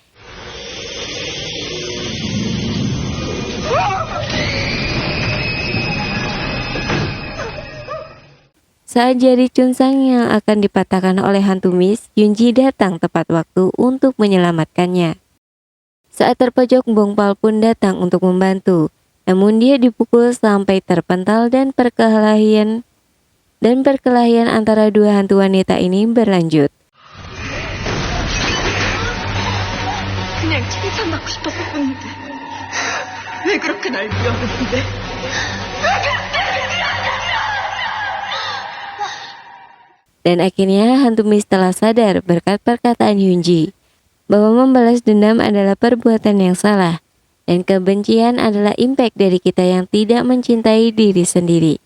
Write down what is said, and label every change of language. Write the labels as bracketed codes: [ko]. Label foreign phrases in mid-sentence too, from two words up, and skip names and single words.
[id] Saat jari Chun Sang yang akan dipatahkan oleh hantu mis, Yunji datang tepat waktu untuk menyelamatkannya. Saat terpojok, Bongpal pun datang untuk membantu. Namun dia dipukul sampai terpental dan perkelahian antara dua hantu wanita ini berlanjut. [ko] 그냥 칭찬받고 싶었을 뿐인데 왜 그렇게 날 미워했는데? [id] Dan akhirnya hantu mis telah sadar berkat perkataan Hyunji bahwa membalas dendam adalah perbuatan yang salah dan kebencian adalah impact dari kita yang tidak mencintai diri sendiri.